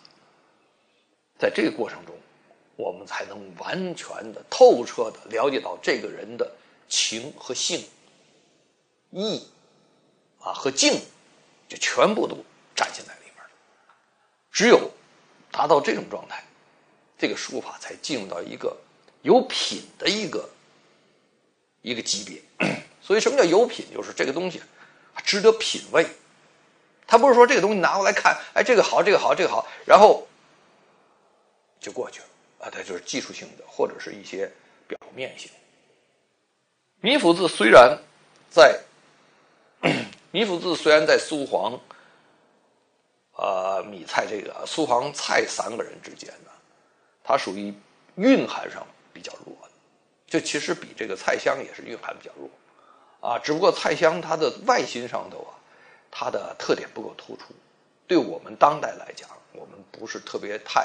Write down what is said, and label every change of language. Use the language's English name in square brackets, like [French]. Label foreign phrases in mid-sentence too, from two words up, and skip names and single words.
[Chinese] 在這個過程中，我們才能完全的、透徹的了解到這個人的情和性、意和境，就全部都展現在裡面了。只有達到這種狀態，這個書法才進入到一個有品的一個級別。所以什麼叫有品？就是這個東西值得品味。他不是說這個東西拿過來看，這個好，這個好，這個好，然後就過去了它就是技術性的，或者是一些表面性。米芾字雖然在蘇黃米蔡这个蘇黃蔡三個人之間呢，它屬於蘊含上比較弱的，就其實比這個蔡襄也是蘊含比較弱啊，只不過蔡襄它的外形上頭啊，它的特點不夠突出，對我們當代來講，我們不是特別